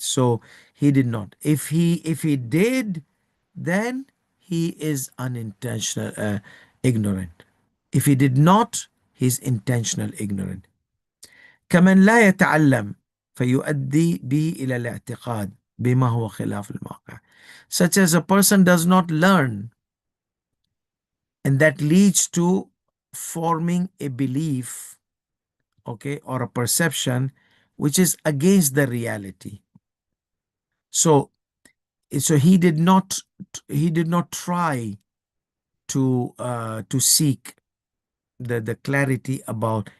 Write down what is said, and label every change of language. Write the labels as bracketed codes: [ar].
[en] So he did not. If he did, then he is unintentional ignorant. If he did not, he's intentional ignorant. [ar] كمن لا يتعلم فيؤدي به إلى الاعتقاد بما هو خلاف الواقع. [en] Such as a person does not learn, and that leads to forming a belief, okay, or a perception which is against the reality. So he did not try to seek the clarity about.